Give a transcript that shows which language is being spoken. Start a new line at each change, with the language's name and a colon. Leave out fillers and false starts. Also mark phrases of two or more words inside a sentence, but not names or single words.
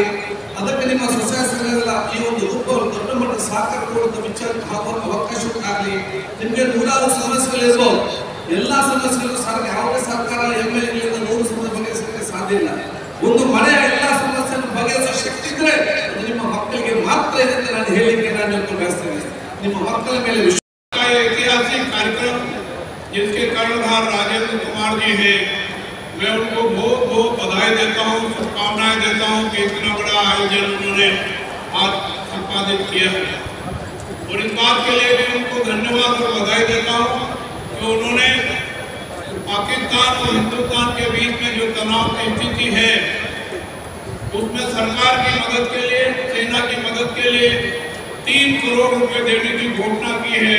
Kannada: ಅದಕ್ಕೆ ನಿಮ್ಮ ಸಸ್ಯಾಸನೆಲ್ಲ ಈ ಒಂದು ರೂಪ ದೊಡ್ಡ ಮಟ್ಟದ ಸಹಕಾರ ಕೊಡುವಂತ ವಿಚಾರ ಅವಕಾಶ ಆಗಲಿ. ನಿಮಗೆ ನೂರಾರು ಸಮಸ್ಯೆಗಳಿರ್ಬೋದು, ಎಲ್ಲಾ ಸಮಸ್ಯೆಗಳು ಯಾವುದೇ ಸರ್ಕಾರ MLA 100 ಸಮಸ್ಯೆ ಬಗೆಹರಿಸಲಿಕ್ಕೆ ಸಾಧ್ಯ ಇಲ್ಲ. ಒಂದು ಮನೆಯ ಎಲ್ಲಾ ಸಮಸ್ಯೆಯನ್ನು ಬಗೆಹರಿಸುವ ಶಕ್ತಿ ಇದ್ರೆ ಅದು ನಿಮ್ಮ ಮಕ್ಕಳಿಗೆ ಮಾತ್ರ ಇದೆ ಅಂತ ನಾನು ಹೇಳಲಿಕ್ಕೆ ನಾನು ಬಯಸ್ತೇನೆ. ನಿಮ್ಮ ಮಕ್ಕಳ ಮೇಲೆ
Hindi: ऐतिहासिक कार्यक्रम जिसके कर्णधार राजेंद्र कुमार जी हैं, मैं उनको बहुत बहुत बधाई देता हूँ, शुभकामनाएं देता हूँ कि इतना बड़ा आयोजन उन्होंने आज संपादित किया है। और इस बात के लिए भी उनको धन्यवाद और बधाई देता हूँ कि उन्होंने पाकिस्तान और हिंदुस्तान के बीच में जो तनाव की स्थिति है उसमें सरकार की मदद के लिए, सेना की मदद के लिए 3 करोड़ रुपए देने की घोषणा की है।